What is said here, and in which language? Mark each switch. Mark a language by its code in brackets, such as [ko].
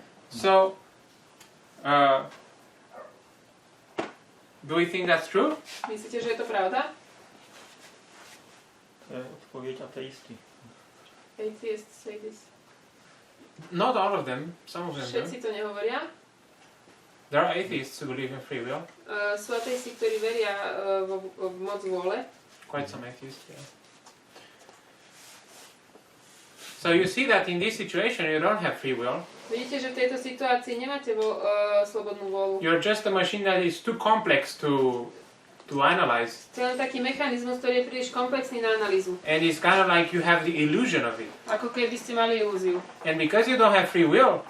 [en] So, do we think that's true? [sk] Myslíte, že je to pravda? [cs] To je odpověď ateisty. [en] Atheists say this. Not all of them, some of them do. [sk] Všetci to nehovoria. [en] There are atheists who believe in free will. [sk] Sú ateisti, ktorí veria v moc vôle. [en] Quite some atheists, yeah. So you see that in this situation you don't have free will. [sk] Vidíte, že v tejto situácii nemáte slobodnú vôľu. [en] You're just a machine that is too complex to analyze. [sk] To je len taký mechanizmus, ktorý je príliš komplexný na analýzu. [en] And it's kind of like you have the illusion of it. [sk] Ako keby ste mali ilúziu. [en] And because you don't have free will,